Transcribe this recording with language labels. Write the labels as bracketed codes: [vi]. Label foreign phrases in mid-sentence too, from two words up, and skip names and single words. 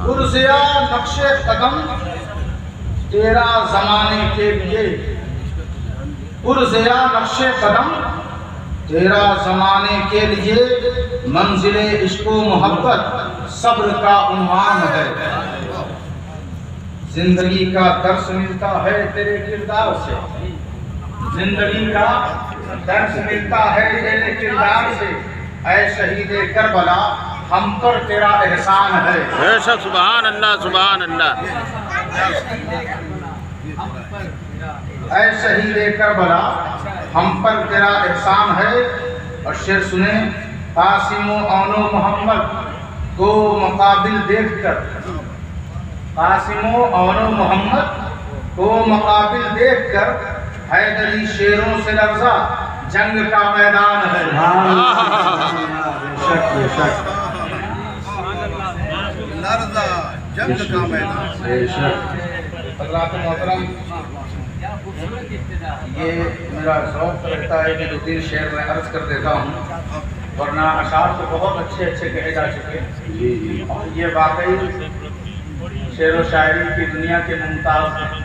[ur] پرزیا نقش قدم تیرا زمانے کے لیے، پرزیا نقش قدم تیرا زمانے کے لیے، منزل عشق و محبت صبر کا عنوان ہے، زندگی کا درس ملتا ہے تیرے کردار سے، زندگی کا درس ملتا ہے تیرے کردار سے، اے شہید کربلا ہم پر تیرا احسان ہے۔ بے شک، سبحان اللہ سبحان اللہ۔ اے شہید کربلا ہم پر تیرا احسان ہے۔ اور شعر سنیں، قاسم و اون و محمد کو مقابل دیکھ کر، قاسم و اون و محمد کو مقابل دیکھ کر حیدری شیروں سے لرزا جنگ کا میدان ہے۔ جنگ کا میدان۔ حضرات محترم، یہ میرا ذوق رہتا ہے کہ دو تین شعر میں عرض کر دیتا ہوں، ورنہ اشعار تو بہت اچھے اچھے کہے جا چکے، اور یہ واقعی شعر و شاعری کی دنیا کے ممتاز ہیں۔